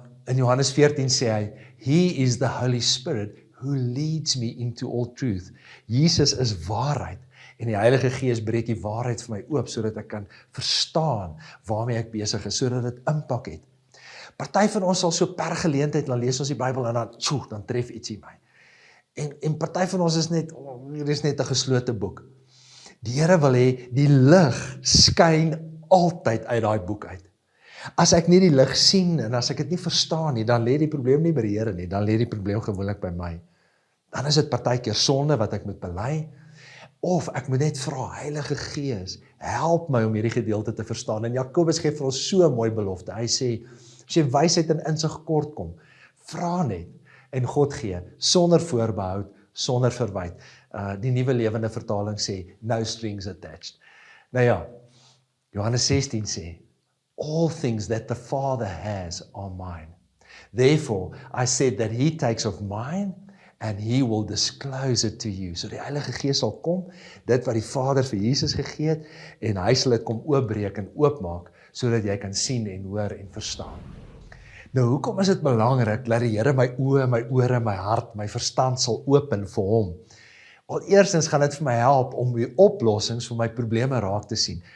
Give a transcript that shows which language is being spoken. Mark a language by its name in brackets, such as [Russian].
[Afrikaans] In Johannes 14 sê hy, [English] He is the Holy Spirit who leads me into all truth. [Afrikaans] Jesus is waarheid En die Heilige Gees breek die waarheid vir my oop, sodat ek kan verstaan waarmee ek besig is, sodat dit impak het. Party van ons sal so per geleentheid, dan lees ons die Bybel en dan tref ietsie my. En party van ons is net, hier is net 'n geslote boek. Die Here wil hê, die lig skyn altyd uit daai boek uit. As ek nie die lig sien, en as ek dit nie verstaan nie, dan lê die probleem nie by die Here nie, dan lê die probleem gewoonlik by my. Dan is dit partykeer sonde wat ek moet bely, of ek moet net vra, Heilige Gees, help my om hierdie gedeelte te verstaan. En Jakobus gee vir ons so 'n mooi belofte. Hy sê, as jy wysheid en insig kort kom, vra net, en God gee, sonder voorbehoud, sonder verwyte. Die Nuwe Lewende Vertaling sê, [English] no strings attached. [Afrikaans] Nou ja, Johannes 16 sê, [English] all things that the Father has are mine. Therefore, I said that he takes of mine, and he will disclose it to you. [Afrikaans] So die Heilige Gees sal kom, dit wat die Vader vir Jesus gegee het, en hy sal dit kom oopbreek en oopmaak, sodat jy kan sien en hoor en verstaan. Nou, hoekom is dit belangrik, dat die Here my oë, my ore, my hart, my verstand sal open vir hom? Al eerstens gaan dit vir my help om die oplossings vir my probleme raak te sien.